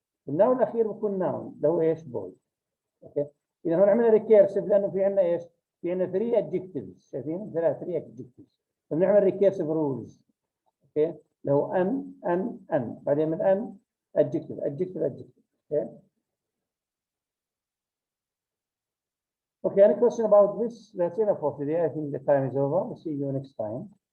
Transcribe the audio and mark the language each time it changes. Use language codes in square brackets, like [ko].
[ar] الناون الأخير بيكون noun اللي هو ايش؟ boy. اوكي. إذا هون عملنا recursive لأنه في عندنا ايش؟ في عندنا 3 adjectives. شايفين؟ 3 adjectives. فبنعمل recursive rules. اوكي. اللي هو ان بعدين من ان adjective. اوكي. [en] Okay, any question about this? That's enough for today. I think the time is over. We'll see you next time.